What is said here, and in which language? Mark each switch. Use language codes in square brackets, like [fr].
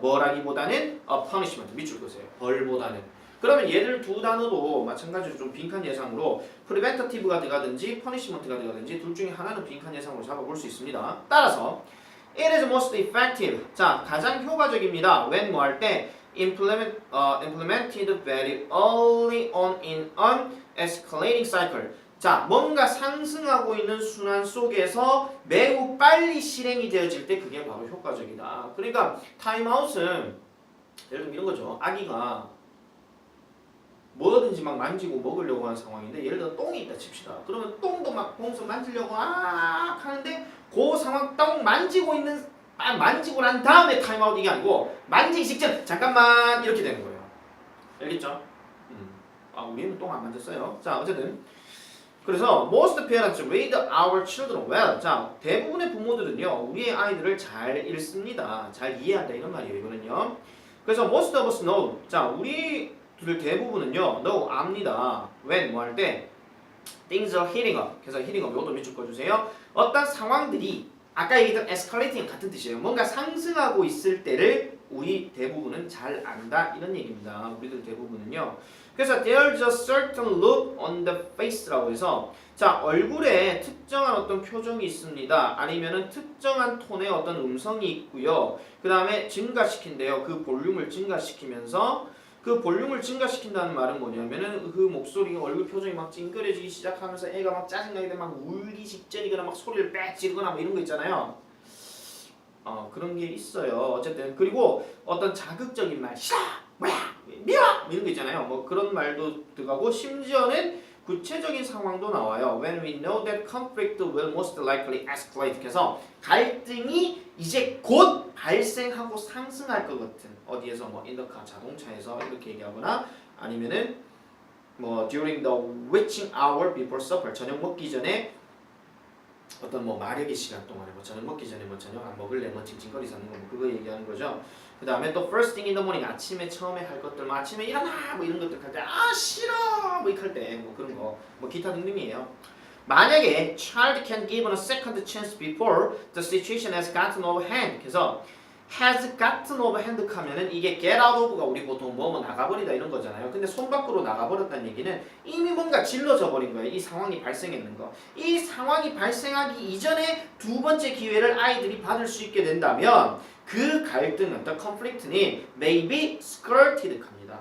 [ko] 뭐라기보다는 [en] a punishment, [ko] 밑줄 그으세요. 벌보다는. 그러면 얘들 두 단어도 마찬가지로 좀 빈칸 예상으로 preventative가 들어가든지 punishment가 들어가든지 둘 중에 하나는 빈칸 예상으로 잡아볼 수 있습니다. 따라서 [en] it is most effective, [ko] 자 가장 효과적입니다. [en] when [ko] 뭐 할 때 [en] implemented very early on in an escalating cycle. [ko] 자, 뭔가 상승하고 있는 순환 속에서 매우 빨리 실행이 되어질 때 그게 바로 효과적이다. 그러니까 타임아웃은 예를 들면 이런 거죠. 아기가 뭐든지 막 만지고 먹으려고 하는 상황인데 예를 들어 똥이 있다 칩시다. 그러면 똥도 막 봉서 만지려고 하는데 그 상황 똥 만지고 난 다음에 타임아웃 이게 아니고 만지기 직전 잠깐만 이렇게 되는 거예요. 알겠죠? 우리는 똥 안 만졌어요. 자, 어쨌든 그래서 [en] most parents read our children well. [ko] 자, 대부분의 부모들은요 우리의 아이들을 잘 읽습니다. 잘 이해한다 이런 말이에요. 이거는요. [en] 그래서 most of us know. [ko] 자, 우리들 대부분은요 know 압니다. [en] when [ko] 뭐 할 때 [en] things are heating up. [ko] 그래서 heating up 요것도 밑줄 꺼주세요. 어떤 상황들이 아까 얘기했던 escalating 같은 뜻이에요. 뭔가 상승하고 있을 때를 우리 대부분은 잘 안다 이런 얘기입니다. 우리들 대부분은요. 그래서 [en] there's a certain look on the face [ko] 라고 해서 자 얼굴에 특정한 어떤 표정이 있습니다. 아니면은 특정한 톤의 어떤 음성이 있고요. 그 다음에 증가시킨대요. 그 볼륨을 증가시키면서 그 볼륨을 증가시킨다는 말은 뭐냐면은 그 목소리가 얼굴 표정이 막 찡그려지기 시작하면서 애가 막 짜증나게 되면 막 울기 직전이거나 막 소리를 빽 지르거나 뭐 이런 거 있잖아요. 그런 게 있어요. 어쨌든 그리고 어떤 자극적인 말, 싫어, 뭐야, 미워 이런 거 있잖아요. 뭐 그런 말도 들어가고 심지어는 구체적인 상황도 나와요. [en] When we know that conflict will most likely escalate. [ko] 그래서 갈등이 이제 곧 발생하고 상승할 것 같은 어디에서 뭐 [en] in the car [ko] 자동차에서 이렇게 얘기하거나 아니면은 뭐 [en] during the witching hour before supper [ko] 저녁 먹기 전에 어떤 뭐 마력의 시간 동안에 뭐 저녁 먹기 전에 뭐 저녁 안 먹을래 뭐 징징거리 사는 거 뭐 그거 얘기하는 거죠. 그 다음에 또 [en] first thing in the morning [ko] 아침에 처음에 할 것들 뭐 아침에 일어나 뭐 이런 것들 할 때 싫어 뭐 이럴 때 뭐 그런 거 뭐 기타 등등이에요. [en] 만약에 child can give a second chance before the situation has gotten out of hand. [ko] 그래서 [en] has gotten off hand [ko] 하면은 이게 [en] get out of [ko] 가 우리 보통 뭐 나가버리다 이런 거잖아요. 근데 손 밖으로 나가버렸다는 얘기는 이미 뭔가 질러져 버린 거예요. 이 상황이 발생했는 거. 이 상황이 발생하기 이전에 두 번째 기회를 아이들이 받을 수 있게 된다면 그 갈등은 [en] the conflict [ko] 는 [en] may be skirted [ko] 합니다.